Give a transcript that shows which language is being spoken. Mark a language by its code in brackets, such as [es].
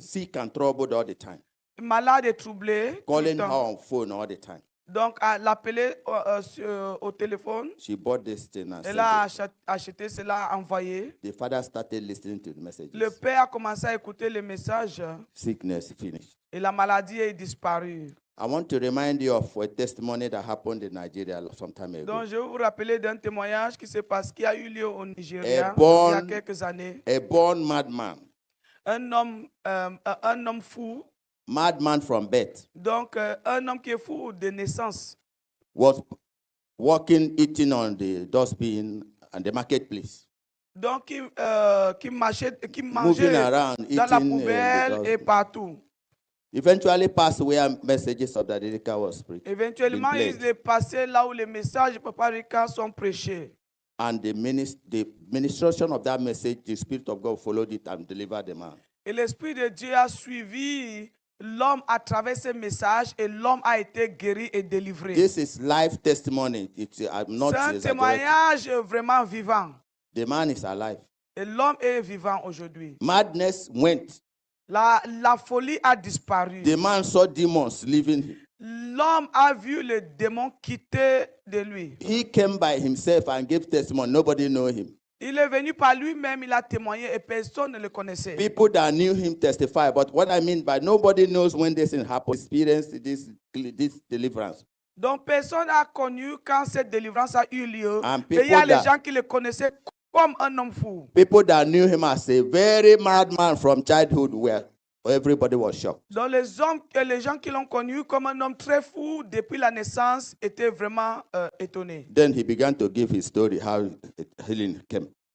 [en] Sick and troubled all the time. [fr] Malade et troublé. [en] Calling her on phone all the time. [fr] Donc, elle l'appelait au téléphone. [en] She bought this thing and [fr] Elle a acheté cela, envoyé. [en] The father started listening to the messages. [fr] Le père a commencé à écouter les messages. [en] Sickness finished. [fr] Et la maladie est disparue. [en] I want to remind you of a testimony that happened in Nigeria some time ago. [fr] Donc, je vais vous rappeler d'un témoignage qui a eu lieu au Nigeria il y a quelques années. [en] A born madman. [fr] Un homme fou. [en] Madman from birth. [fr] Donc, un homme qui est fou de naissance. [en] Was walking, eating on the dustbin and the marketplace. [fr] Donc, qui mangeait [en] around, [fr] dans la poubelle et partout. [en] Eventually passed where messages of the Rika was preached. [fr] Éventuellement, il est passé là où les messages de Papa Rika sont prêchés. [en] And the ministration of that message, the Spirit of God followed it and delivered the man. [fr] Et l'Esprit de Dieu a suivi l'homme à travers ces messages et l'homme a été guéri et délivré. [en] This is life testimony. [fr] C'est un témoignage vraiment vivant. [en] The man is alive. [fr] Et l'homme est vivant aujourd'hui. [en] Madness went. [fr] La folie a disparu. [en] The man saw demons leaving him. [fr] L'homme a vu les démons quitter de lui. [en] He came by himself and gave testimony. Nobody knew him. [fr] Il est venu par lui-même, il a témoigné et personne ne le connaissait. [en] People that knew him testify, but what I mean by nobody knows when this thing happened, experience this deliverance. [fr] Donc personne n'a connu quand cette délivrance a eu lieu. Et il y a les gens qui le connaissaient comme un homme fou. [en] People that knew him as a very madman from childhood, where everybody was shocked. [fr] Donc les gens qui l'ont connu comme un homme très fou depuis la naissance étaient vraiment étonnés. [en] Then he began to give his story how healing came.